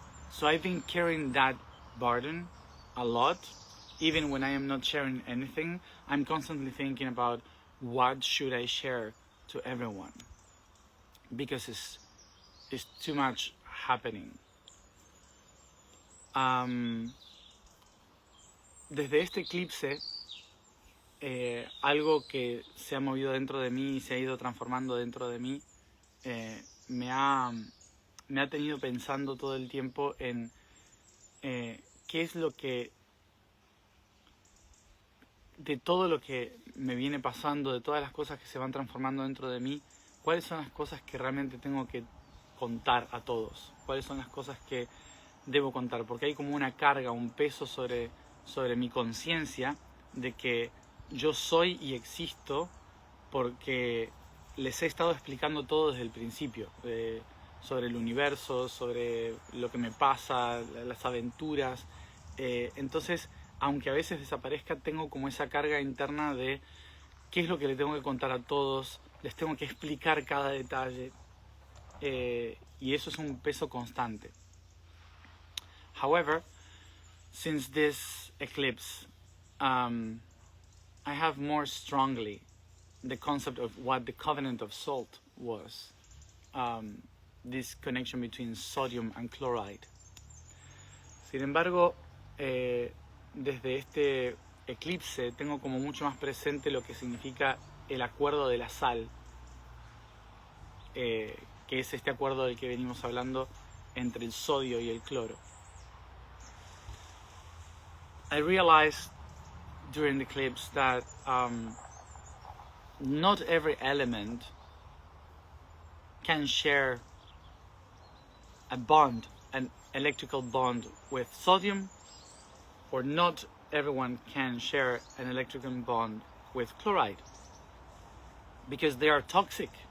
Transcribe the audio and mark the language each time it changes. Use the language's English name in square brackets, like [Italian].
[English] So I've been carrying that burden a lot. Even when I am not sharing anything, I'm constantly thinking about what should I share to everyone, because it's too much happening. [Spanish] Desde este eclipse, algo que se ha movido dentro de mí y se ha ido transformando dentro de mí, me ha tenido pensando todo el tiempo en qué es lo que, de todo lo que me viene pasando, de todas las cosas que se van transformando dentro de mí, cuáles son las cosas que realmente tengo que contar a todos, cuáles son las cosas que debo contar, porque hay como una carga, un peso sobre mi conciencia de que yo soy y existo porque les he estado explicando todo desde el principio, sobre el universo, sobre lo que me pasa, las aventuras. Entonces, aunque a veces desaparezca, tengo como esa carga interna de qué es lo que le tengo que contar a todos, les tengo que explicar cada detalle, y eso es un peso constante. [English] However, since this eclipse, I have more strongly the concept of what the covenant of salt was, this connection between sodium and chloride. [Spanish] Sin embargo, desde este eclipse tengo como mucho más presente lo que significa el acuerdo de la sal, que es este acuerdo del que venimos hablando entre el sodio y el cloro. [English] I realized during the eclipse that not every element can share a bond, an electrical bond with sodium, or not everyone can share an electrical bond with chloride, because they are toxic.